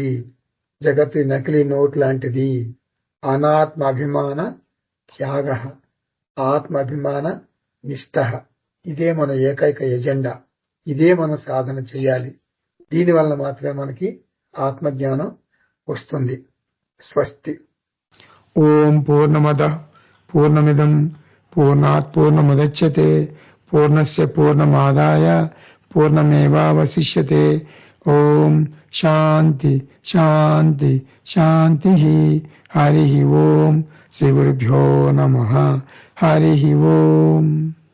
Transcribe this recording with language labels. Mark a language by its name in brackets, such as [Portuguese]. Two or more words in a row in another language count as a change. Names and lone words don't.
[Telugu] జగత్తు నకిలీ నోట్ లాంటిది. అనాత్మాభిమాన త్యాగ, ఆత్మాభిమాన నిష్ఠ, ఇదే మన ఏకైక ఎజెండా, ఇదే మన సాధన చేయాలి. దీనివల్ల మాత్రమే మనకి ఆత్మజ్ఞానం వస్తుంది. స్వస్తి. [Sanskrit] ఓం పూర్ణమద పూర్ణమిదం పూర్ణాత్ పూర్ణముదచ్యతే పూర్ణస్య పూర్ణమాదాయ పూర్ణమేవావశిష్యతే. ఓం శాంతి శాంతి శాంతి. హరి ఓం. శ్రీ గురుభ్యో నమః. హరి ఓం.